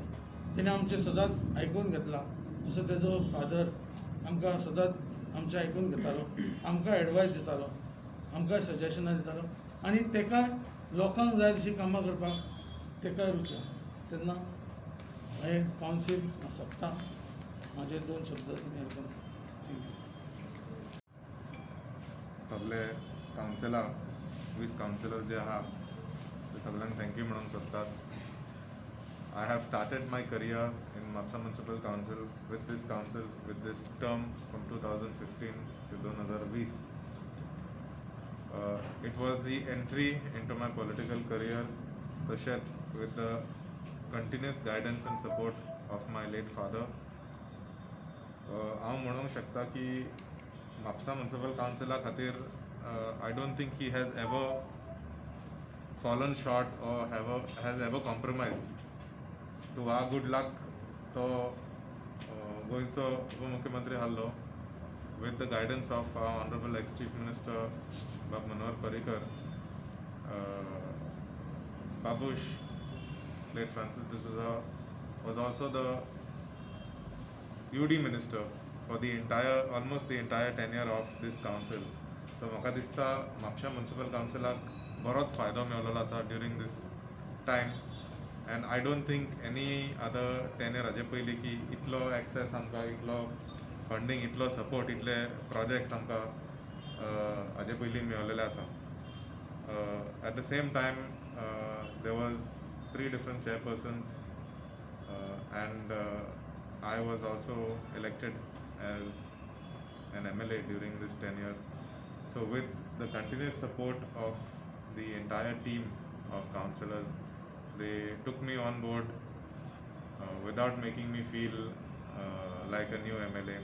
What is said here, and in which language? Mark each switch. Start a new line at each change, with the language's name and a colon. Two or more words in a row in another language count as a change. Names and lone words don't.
Konkani: तेणी आमचें सदांच आयकून घेतला. तसो तेजो फादर आमकां सदांच आमचें आयकून घेतालो, आमकां एडवायस दितालो, आमकां सजेशनां दितालो आनी तेका लोकांक जाय तशीं कामां करपाक तेका रुची. तेन्ना हांवें कावन्सील सोंपता. म्हाजे 2 शब्द तुमी आयकून थँक्यू. सगळे कावन्सिलर वीस कावन्सिलर जे आहा ते सगळ्यांक थँक्यू म्हणूंक सोदतात.
English: I have started my career in Mapsa Municipal Council with this term from 2015 to 2020. It was the entry into my political career तशेंच with the continuous guidance and support of my late father.
Konkani: हांव म्हणूंक शकता की म्हापसा म्युनिसिपल कावन्सिला खातीर
English: I don't think he has ever fallen short or has ever compromised. To our good luck,
Konkani: तो गोंयचो उपमुख्यमंत्री हालो
English: with the guidance of our Honorable ex-Chief Minister Bab Manohar Parrikar, Babush, late Francis D'Souza, was also the UD minister for the almost the entire tenure of this council.
Konkani: So म्हाका दिसता म्हापशा
English: municipal councilak
Konkani: बरोच फायदो मेळलेलो आसा
English: during this time, and I don't think any other tenure
Konkani: हाजे पयलीं की इतलो access आमकां, इतलो funding, इतलो support, इतले projects आमकां हाजे पयलीं मेळलेले आसा.
English: At the same time, there was 3 different chairpersons, and I was also elected as an MLA during this tenure. So with the continuous support of the entire team of councillors, they took me on board without making me feel like a new MLA.